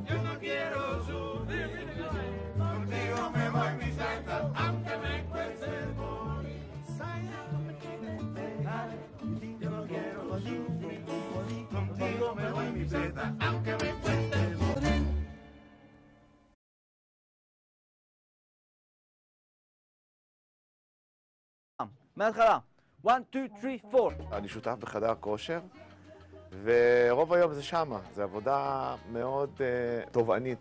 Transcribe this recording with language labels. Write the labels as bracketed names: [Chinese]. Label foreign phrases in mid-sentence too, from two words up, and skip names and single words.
[Spanish] Yo no quiero sufrir. Contigo me voy, mi santa, aunque me cueste morir. Yo no quiero sufrir. Contigo me voy, mi santa, aunque me cueste morir. [Hebrew] מההתחלה. 1, 2, 3, 4. אני שותף בחדר כושר, ורוב היום זה שמה. זו עבודה מאוד תובענית.